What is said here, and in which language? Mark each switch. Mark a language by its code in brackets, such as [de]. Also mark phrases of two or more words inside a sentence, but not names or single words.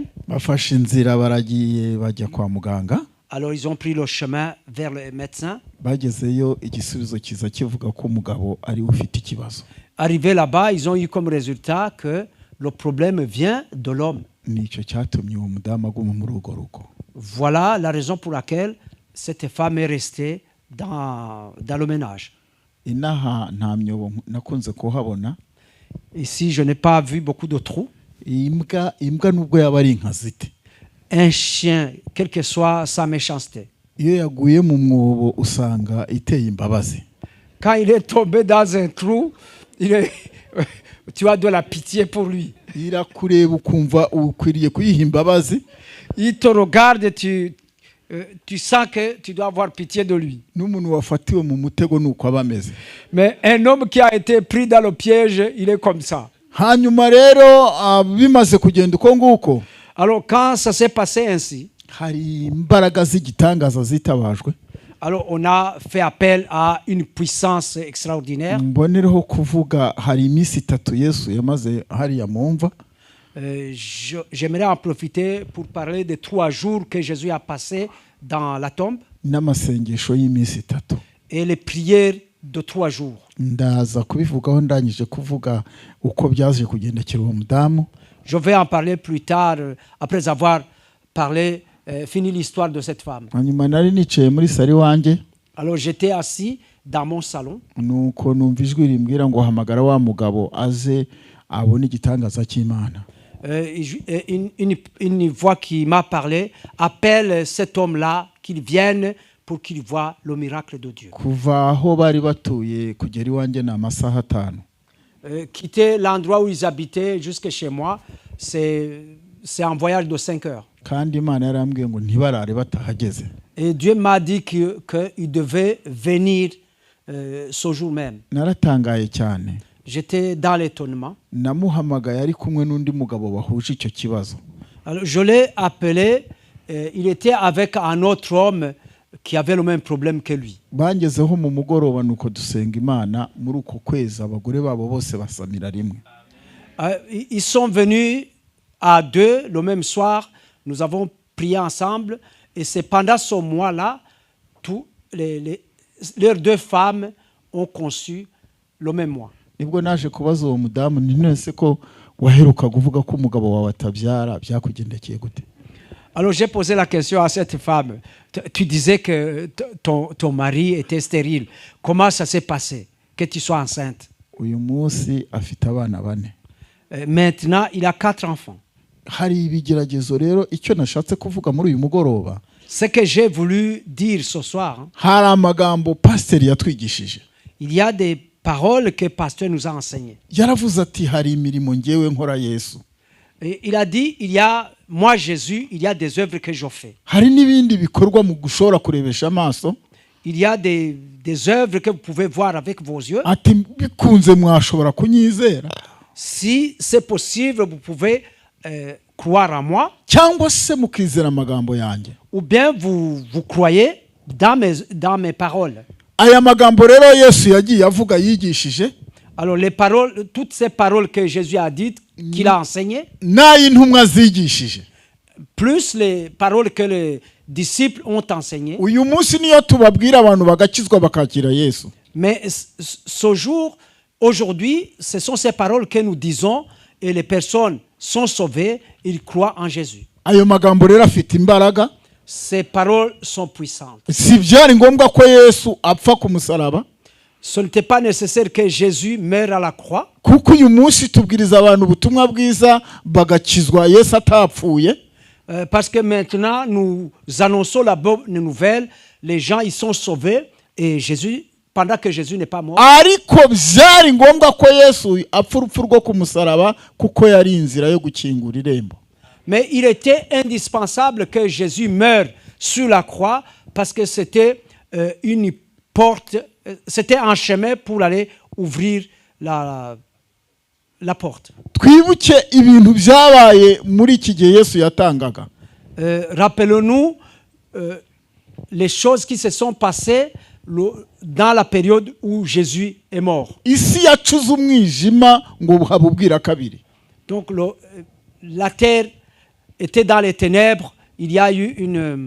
[rw] Bafashe inzira baragiye bajya kwa muganga. [fr] Alors ils ont pris le chemin vers le médecin. [rw] Bagezeyo igisubizo kiza kivuga ko umugabo ari ufite ikibazo. [fr] Arrivé là-bas, ils ont eu comme résultat que le problème vient de l'homme. [rw] Nicyo cyatumye uwo mudamu aguma muri urwo rugo. [fr] Voilà la raison pour laquelle cette femme est restée dans le ménage. [rw] Inaha nta myobo nakunze kuhabona. [fr] Ici, je n'ai pas vu beaucoup de trous. [rw] Imbwa nubwo yaba ari inkazite. [fr] Un chien, quelle que soit sa méchanceté. [rw] Iyo yaguye mu mwobo usanga iteye imbabazi. [fr] Quand il est tombé dans un trou, tu as de la pitié pour lui. [rw] Irakureba ukumva ukwiriye kuyiha imbabazi. [fr] Il te regarde, tu sens que tu dois avoir pitié de lui. [rw] N'umuntu wafatiwe mu mutego nuko abameze. [fr] Mais un homme qui a été pris dans le piège, il est comme ça. [rw] Hanyuma rero bimaze kugenda uko nguko. [fr] Alors quand ça s'est passé ainsi, [rw] hari imbaraga z'igitangaza zitabajwe. [fr] Alors on a fait appel à une puissance extraordinaire. [rw] Mbonereho kuvuga hari iminsi 3 Yesu yamaze hariya mumva. [fr] j'aimerais en profiter pour parler des 3 jours que Jésus a passé dans la tombe [rw] n'amasengesho y'iminsi 3 [fr] et les prières de 3 jours. [rw] ndaza kubivugaho ndangije kuvuga uko byaje kugendekera uwo mudamu. [fr] Je vais en parler plus tard après avoir parlé fini l'histoire de cette femme. [rw] hanyuma nari nicaye muri sari wanjye. [fr] Alors j'étais assis dans mon salon. [rw] nuko numva ijwi rimbwira ngo hamagara wa mugabo aze abone igitangaza cy'Imana. [fr] Une voix qui m'a parlé appelle cet homme-là qu'il vienne pour qu'il voie le miracle de Dieu. [rw] kuva aho bari batuye kugera iwanjye ni amasaha 5. [fr] Quitter l'endroit où ils habitaient jusque chez moi, c'est un voyage de 5 heures. [rw] kandi Imana yarambwiye ngo ntibarare batahageze. [fr] Et Dieu m'a dit qu'il devait venir ce jour même. [rw] naratangaye cyane. [fr] J'étais dans l'étonnement. [rw] namuhamagaye ari kumwe n'undi mugabo bahuje icyo kibazo. [fr] Alors je l'ai appelé, il était avec un autre homme qui avait le même problème que lui. [rw] bangezeho mu mugoroba nuko dusenga Imana muri uko kwezi abagore babo bose basamira rimwe. [fr] Ils sont venus à 2 le même soir, nous avons prié ensemble et c'est pendant ce mois-là leurs 2 femmes ont conçu le même mois. [rw] nibwo naje kubaza uwo mudamu nti nese ko waheruka kuvuga ko umugabo wawe atabyara byakugendekeye gute? [fr] Alors j'ai posé la question à cette femme. Tu disais que ton mari était stérile. Comment ça s'est passé que tu sois enceinte? [rw] uyu munsi afite abana 4. [fr] Maintenant, il a 4 enfants. [rw] hari ibigeragezo rero icyo nashatse kuvuga muri uyu mugoroba. [fr] Ce que j'ai voulu dire ce soir, [rw] hari amagambo pasteur yatwigishije. [fr] il y a des paroles que le pasteur nous a enseignées. [rw] yaravuze ati hari imirimo ngewe nkora Yesu. [fr] Et il a dit, moi Jésus, il y a des œuvres que je fais. [rw] hari n'ibindi bikorwa mu gushora kurebesha amaso. [fr] Il y a des œuvres que vous pouvez voir avec vos yeux. [rw] ati bikunze mwashobora kunyizera. [fr] Si c'est possible, vous pouvez croire en moi. [rw] cyangwa se mukizera amagambo yanjye. [fr] Ou bien vous croyez dans mes paroles. [rw] aya magambo rero Yesu yagiye avuga yigishije. [fr] Alors les paroles, toutes ces paroles que Jésus a dites, qu'il a enseignées, [rw] n'ay'intumwa zigishije. [fr] plus les paroles que les disciples ont enseignées. [rw] uyu munsi niyo tubabwira abantu bagakizwa bakakira Yesu. [fr] Mais ce jour, aujourd'hui, ce sont ces paroles que nous disons et les personnes sont sauvées, ils croient en Jésus. [rw] ayo magambo rero afite imbaraga. [fr] Ces paroles sont puissantes. [rw] si byari ngombwa ko Yesu apfa ku musaraba. [fr] Ce n'était pas nécessaire que Jésus meure à la croix. [rw] kuko uyu munsi tubwiriza abantu ubutumwa bwiza bagakizwa Yesu atapfuye. [fr] Parce que maintenant, nous annonçons la bonne nouvelle, les gens ils sont sauvés et Jésus, pendant que Jésus n'est pas mort. [rw] ariko byari ngombwa ko Yesu apfa urupfu rwo ku musaraba kuko yari inzira yo gukingura irembo. [fr] Mais il était indispensable que Jésus meure sur la croix parce que c'était une porte, c'était un chemin pour aller ouvrir la porte. [rw] twibuke ibintu byabaye muri iki gihe Yesu yatangaga. [fr] Rappelons-nous les choses qui se sont passées dans la période où Jésus est mort. [rw] isi yacuze umwijima ngo habubwira kabiri. [fr] Donc la terre était dans les ténèbres, il y a eu une